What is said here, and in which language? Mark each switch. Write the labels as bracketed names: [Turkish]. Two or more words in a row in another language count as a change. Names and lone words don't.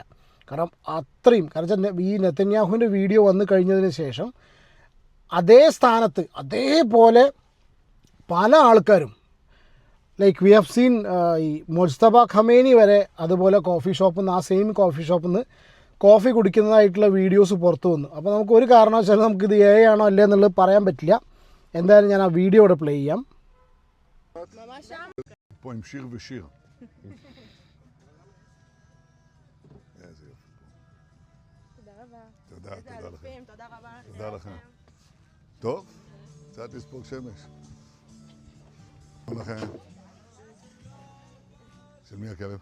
[Malayalam] കാരണം വെച്ചാൽ ഈ നെതന്യാഹുവിൻ്റെ വീഡിയോ വന്നു കഴിഞ്ഞതിന് ശേഷം അതേ സ്ഥാനത്ത് അതേപോലെ പല ആൾക്കാരും [English] like we have seen [Malayalam] ഈ മുസ്തഫ ഖമേനി വരെ അതുപോലെ കോഫി ഷോപ്പിൽ നിന്ന്, ആ സെയിം കോഫി ഷോപ്പിൽ നിന്ന് കോഫി കുടിക്കുന്നതായിട്ടുള്ള വീഡിയോസ് പുറത്തു വന്നു. അപ്പോൾ നമുക്ക് ഒരു കാരണവശാലും നമുക്കിത് ആണോ അല്ലേ എന്നുള്ളത് പറയാൻ പറ്റില്ല. എന്തായാലും ഞാൻ ആ വീഡിയോ ഇവിടെ പ്ലേ ചെയ്യാം. [Hebrew] פה עם שיר ושיר. איזה יופי. תודה רבה. תודה לכם. תודה רבה. תודה לכם. טוב, קצת לספוג שמש. שלום לכם. של מי הכלב?